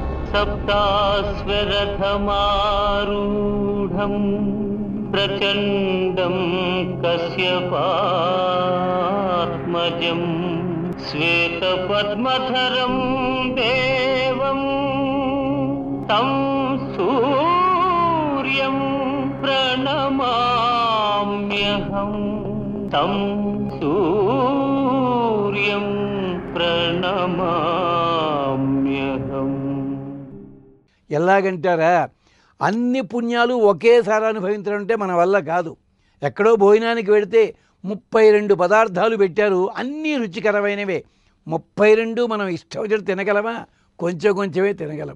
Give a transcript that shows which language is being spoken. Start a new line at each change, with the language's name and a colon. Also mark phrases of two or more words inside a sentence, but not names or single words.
Sanskrit: सप्ताश्वरथमारूढं प्रचण्डं कश्यपात्मजं श्वेतपद्मधरं देवं तं सूर्यं प्रणमाम्यहं तं सूर्यं ప్రణమామ్యహం.
Telugu: ఎలాగంటారా, అన్ని పుణ్యాలు ఒకేసారి అనుభవించడం అంటే మన వల్ల కాదు. ఎక్కడో భోజనానికి వెడితే 32 పదార్థాలు పెట్టారు, అన్నీ రుచికరమైనవే. 32 మనం ఇష్టం వచ్చి తినగలమా? కొంచెం కొంచెమే తినగలం.